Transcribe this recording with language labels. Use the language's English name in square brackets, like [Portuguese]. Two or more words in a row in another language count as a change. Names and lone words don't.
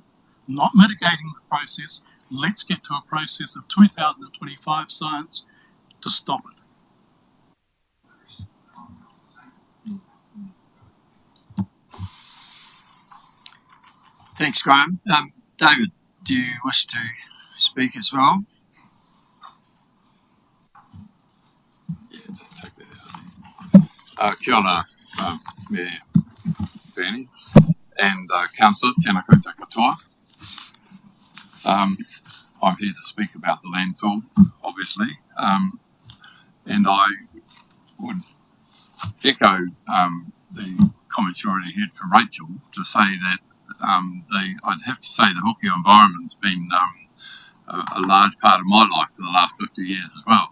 [English] Not mitigating the process, let's get to a process of 2025 science to stop it. Thanks, Graham. David, do you wish to speak as well? [Māori] Kia ora, [English] me Bernie, and councillors, [Māori] tēnā koutou katoa. [English] I'm here to speak about the landfill, obviously, and I would echo the comments you already heard from Rachel to say that I'd have to say the Hokio environment's been a large part of my life for the last 50 years as well.